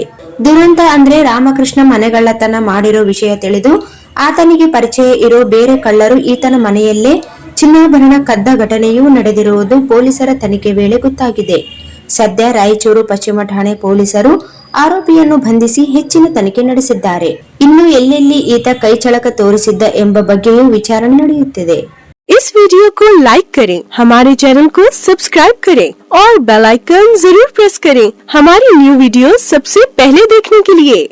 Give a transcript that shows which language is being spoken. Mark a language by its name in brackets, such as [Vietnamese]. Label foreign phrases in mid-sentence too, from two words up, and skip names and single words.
[Kannada] ದುರಂತ ಅಂದ್ರೆ ರಾಮಕೃಷ್ಣ ಮನೆಗಳ್ಳತನ ಮಾಡಿರೋ ವಿಷಯ ತಿಳಿದು ಆತನಿಗೆ ಪರಿಚಯ ಇರೋ ಬೇರೆ ಕಳ್ಳರು ಈತನ ಮನೆಯಲ್ಲೇ ಚಿನ್ನಾಭರಣ ಕದ್ದ ಘಟನೆಯೂ ನಡೆದಿರುವುದು ಪೊಲೀಸರ ತನಿಖೆ ವೇಳೆ ಗೊತ್ತಾಗಿದೆ. ಸದ್ಯ ರಾಯಚೂರು ಪಶ್ಚಿಮ ಠಾಣೆ ಪೊಲೀಸರು ಆರೋಪಿಯನ್ನು ಬಂಧಿಸಿ ಹೆಚ್ಚಿನ ತನಿಖೆ ನಡೆಸಿದ್ದಾರೆ. ಇನ್ನು ಎಲ್ಲೆಲ್ಲಿ ಈತ ಕೈಚಳಕ ತೋರಿಸಿದ್ದ ಎಂಬ ಬಗ್ಗೆಯೂ ವಿಚಾರಣೆ ನಡೆಯುತ್ತಿದೆ. [Hindi] इस वीडियो को लाइक करें, हमारे चैनल को सब्सक्राइब करें और [English] bell icon [Hindi] जरूर प्रेस करें हमारी [English] new video [Hindi] सबसे पहले देखने के लिए।